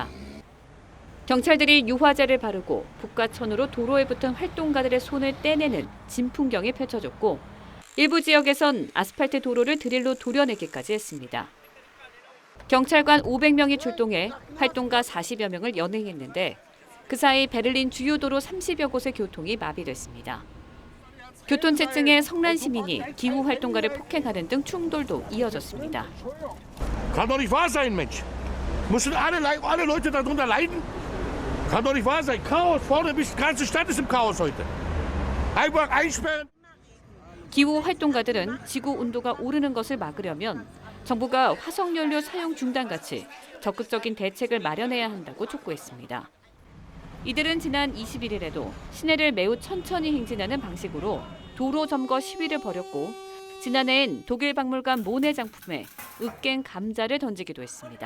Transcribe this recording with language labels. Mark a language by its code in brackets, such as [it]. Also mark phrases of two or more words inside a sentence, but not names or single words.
[ko] 경찰들이 유화제를 바르고 북과천으로 도로에 붙은 활동가들의 손을 떼내는 진풍경이 펼쳐졌고 일부 지역에선 아스팔트 도로를 드릴로 도려내기까지 했습니다. 경찰관 500명이 출동해 활동가 40여 명을 연행했는데 그 사이 베를린 주요 도로 30여 곳의 교통이 마비됐습니다. 교통체증에 성난 시민이 기후활동가를 폭행하는 등 충돌도 이어졌습니다. [de] Kann doch nicht wahr sein, Mensch. Müssen alle Leute darunter leiden? Kann doch nicht wahr sein. Chaos vorne, bis die ganze Stadt ist im Chaos heute. Einfach einsperren. [ko] 기후활동가들은 지구 온도가 오르는 것을 막으려면 정부가 화석연료 사용 중단같이 적극적인 대책을 마련해야 한다고 촉구했습니다. 이들은 지난 21일에도 시내를 매우 천천히 행진하는 방식으로 도로 점거 시위를 벌였고 지난해엔 독일 박물관 모네 장품에 으깬 감자를 던지기도 했습니다.